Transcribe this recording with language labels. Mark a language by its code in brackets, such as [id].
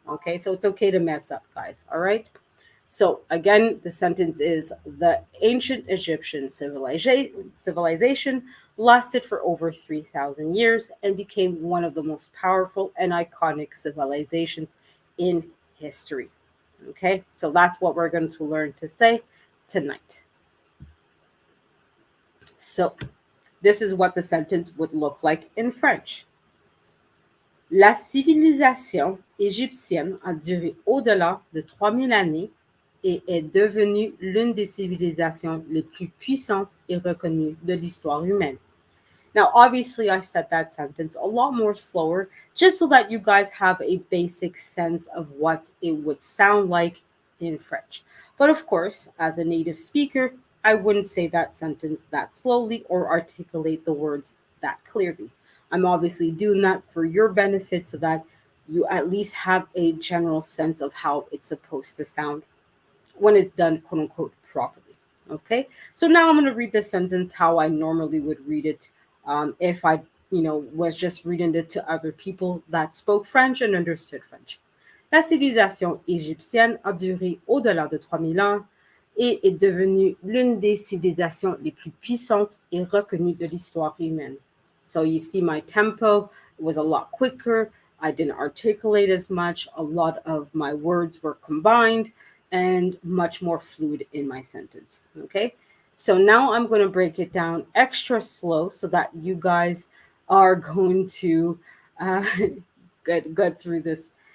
[en] Okay, so it's okay to mess up, guys. All right. So again, the sentence is: the ancient Egyptian civilization lasted for over 3,000 years and became one of the most powerful and iconic civilizations in history. Okay, so that's what we're going to learn to say tonight. So this is what the sentence would look like in French. [fr] La civilisation égyptienne a duré au-delà de 3000 années et est devenue l'une des civilisations les plus puissantes et reconnues de l'histoire humaine. [en] Now, obviously, I said that sentence a lot more slower, just so that you guys have a basic sense of what it would sound like in French. But of course, as a native speaker, I wouldn't say that sentence that slowly or articulate the words that clearly. I'm obviously doing that for your benefit so that you at least have a general sense of how it's supposed to sound when it's done, quote unquote, properly. Okay, so now I'm going to read the sentence how I normally would read it if I, was just reading it to other people that spoke French and understood French. [fr] La civilisation égyptienne a duré au-delà de 3000 ans et est devenue l'une des civilisations les plus puissantes et reconnues de l'histoire humaine. [en] So you see my tempo was a lot quicker. I didn't articulate as much. A lot of my words were combined and much more fluid in my sentence. Okay, so now I'm going to break it down extra slow so that you guys are going to get through this.